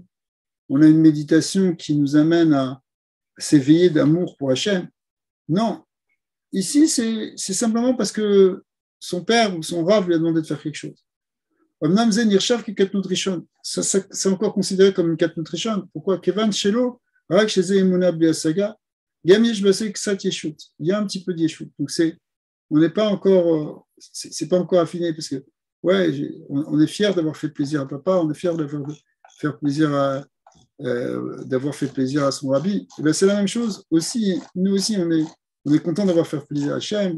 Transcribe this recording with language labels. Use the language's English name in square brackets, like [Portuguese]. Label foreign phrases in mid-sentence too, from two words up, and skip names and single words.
[French] On a une méditation qui nous amène à s'éveiller d'amour pour Hachem. Non. Ici, c'est simplement parce que son père ou son rav lui a demandé de faire quelque chose. C'est encore considéré comme une [Hebrew] קטנות ראשון. [French] Pourquoi? [Hebrew] כיוון שלא, רק שזה אמונה בלי השגה, גם יש בזה קצת ישות. [French] Il y a un petit peu de yeshut. Donc on n'est pas encore, c'est pas encore affiné parce que, ouais, on est fier d'avoir fait plaisir à papa, on est fier d'avoir fait plaisir à son rabbi. Et ben c'est la même chose aussi. Nous aussi, on est content d'avoir fait plaisir à Hachem.